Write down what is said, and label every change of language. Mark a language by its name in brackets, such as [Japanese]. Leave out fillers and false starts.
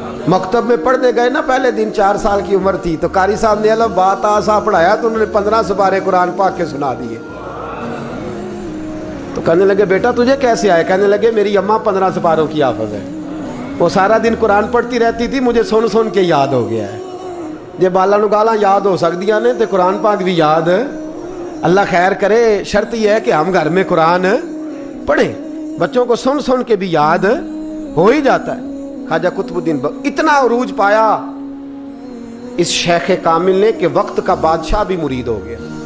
[Urdu] مکتب میں پڑھنے گئے نا پہلے دن، 4 سال کی عمر تھی تو قاری صاحب نے الف با تا سا پڑھایا تو انہوں نے 15 سپارے قرآن پاک کے سنا دیے. تو کہنے لگے بیٹا تجھے کیسے آئے؟ کہنے لگے میری اماں 15 سپاروں کی حافظ ہے، وہ سارا دن قرآن پڑھتی رہتی تھی، مجھے سن کے یاد ہو گیا ہے. [Punjabi] جے بالا نو گالاں یاد ہو سکدیاں نے تے قرآن پاک بھی یاد. [Urdu] اللہ خیر کرے، شرط یہ ہے کہ ہم گھر میں قرآن پڑھیں، بچوں کو سن کے بھی یاد ہو ہی جاتا ہے. خواجہ قطب الدین اتنا عروج پایا اس شیخ کامل نے کہ وقت کا بادشاہ بھی مرید ہو گیا.